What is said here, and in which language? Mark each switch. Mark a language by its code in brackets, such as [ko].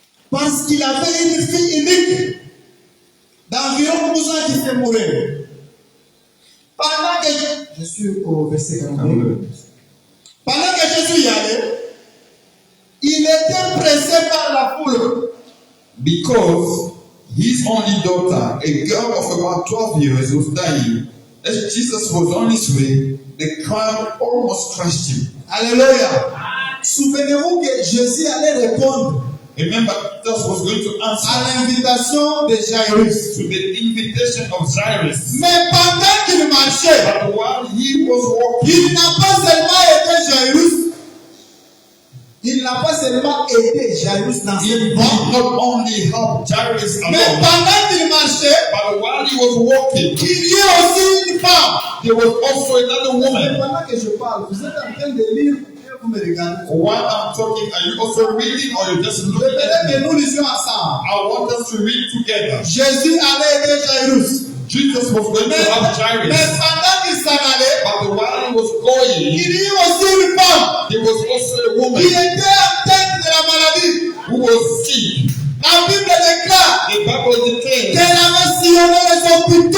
[fr] Parce qu'il avait une fille unique d'environ 12 ans qui s'est mourue. Pendant que je suis au verset 42. Pendant que Jésus y allait, il était pressé par la foule. [en] Because his only daughter, a girl of about 12 years, was dying. As Jesus was on his way, the crowd almost crushed him. [fr] Alléluia. Souvenez-vous que Jésus allait répondre [en] Remember, Jesus was going to [fr] à [en] answer [fr] l'invitation de Jairus. [en] to the invitation of Jairus. [fr] Mais pendant qu'il marchait, [en] But while he was walking, [fr] il n'a pas seulement aidé Jairus, il n'a pas seulement aidé Jairus dans [en] he [fr] cette [en] did [fr] mort, [en] not only help Jairus [fr] mais [en] alone, [fr] pendant qu'il marchait, [en] but while he was walking, [fr] il y a aussi une femme. [en] there was also another [fr] Mais [en] woman. [fr] pendant que je parle, vous êtes en train de lire et vous me regardez. [en] While I'm talking, are you also reading or you just [fr] Je [en] looking [fr] voudrais [en] at [fr] que [en] me? [fr] nous lisions ensemble. [en] I want us to read together. [fr] Jésus allait aider Jairus. [en] Jesus was going to [fr] Mais [en] help Jairus, [fr] pendant qu'il s'en allait, [en] but while he was going, [fr] il y a aussi une femme [en] there was also a [fr] qui [en] woman [fr] était atteinte de la maladie. [en] who was sick. [fr] La Bible déclare [en] The Bible declares [fr] qu'elle avait sillonné les hôpitaux.